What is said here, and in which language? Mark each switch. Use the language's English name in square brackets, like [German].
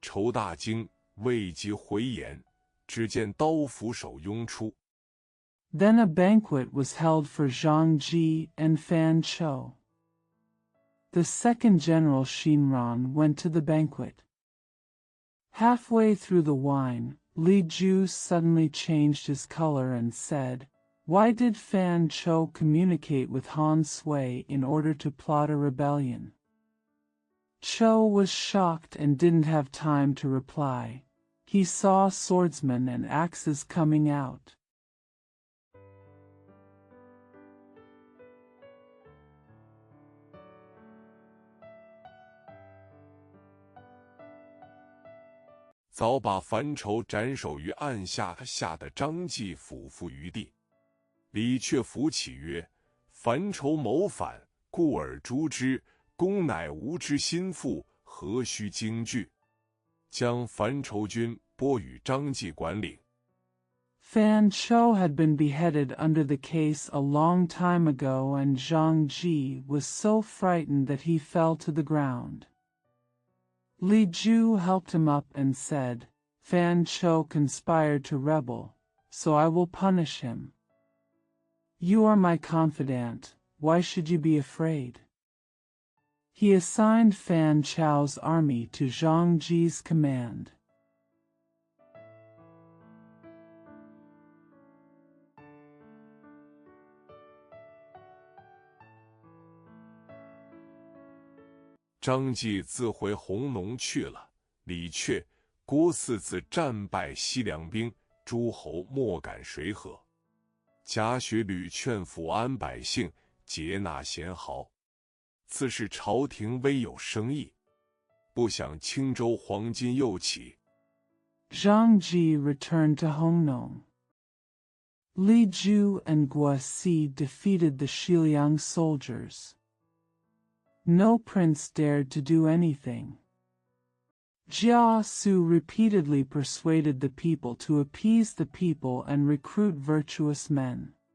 [Chinese] 稠大惊，未及回言，只见刀斧手拥出。 [English] Then a banquet was held for Zhang Ji and Fan Chou. The second general Xinran went to the banquet. Halfway through the wine, Li Ju suddenly changed his color and said, Why did Fan Chou communicate with Han Sui in order to plot a rebellion? Chou was shocked and didn't have time to reply. He saw swordsmen and axes coming out. [Chinese] 早把樊稠斩首于案下的张继俯伏于地。李榷扶起曰：“樊稠谋反，故而诛之。公乃吾之心腹，何须惊惧？” 将樊稠军拨与张继管领。 [English] Fan Chou had been beheaded under the case a long time ago, and Zhang Ji was so frightened that he fell to the ground. Li Ju helped him up and said, "Fan Chou conspired to rebel, so I will punish him. You are my confidant, why should you be afraid?" He assigned Fan Chou's army to Zhang Ji's command. [Chinese] 张继自回弘农去了。李榷、郭汜自战败西凉兵，诸侯莫敢水河。贾诩屡劝抚安百姓，接纳贤豪。自是朝廷微有生意，不想青州黄巾又起。 [English] Zhang Ji returned to Hongnong. Li Ju and Guosi defeated the Xiliang soldiers. No prince dared to do anything. Jia Su repeatedly persuaded the people to appease the people and recruit virtuous men.